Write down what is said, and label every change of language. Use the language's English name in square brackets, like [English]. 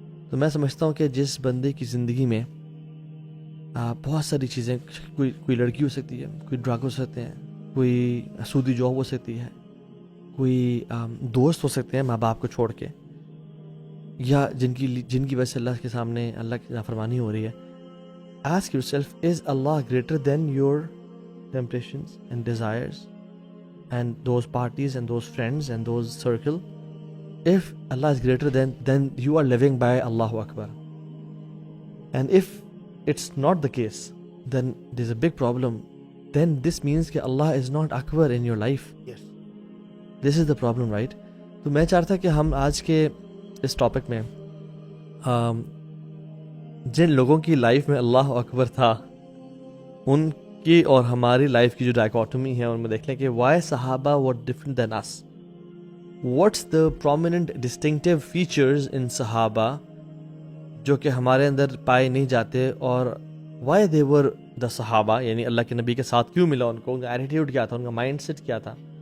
[Urdu] تو میں سمجھتا ہوں کہ جس بندے کی زندگی میں بہت ساری چیزیں، کوئی لڑکی ہو سکتی ہے، کوئی ڈرگ ہو سکتے ہیں، کوئی سودی جاب ہو سکتی ہے، کوئی دوست ہو سکتے ہیں ماں باپ کو چھوڑ کے، یا جن کی وجہ سے اللہ کے سامنے اللہ کی نافرمانی ہو رہی ہے. [English] Ask yourself, is Allah greater than your temptations and desires and those parties and those friends and those circle? If Allah is greater then you are living by Allahu Akbar. And if it's not the case, then there's a big problem. Then this means that Allah is not Akbar in your life. Yes. This is the problem, right? [Urdu] تو میں چاہتا کہ ہم آج کے اس topic میں جن لوگوں کی لائف میں اللہ اکبر تھا ان کی اور ہماری لائف کی جو ڈائکوٹمی ہے ان میں دیکھ لیں کہ [English] Why Sahaba were different than us. What's the prominent distinctive features in [Urdu] صحابہ جو کہ ہمارے اندر پائے نہیں جاتے، اور [English] why they were the [Urdu] صحابہ، یعنی اللہ کے نبی کے ساتھ کیوں ملا ان کو، ان کا ایٹیٹیوڈ کیا تھا، ان کا مائنڈ سیٹ کیا تھا.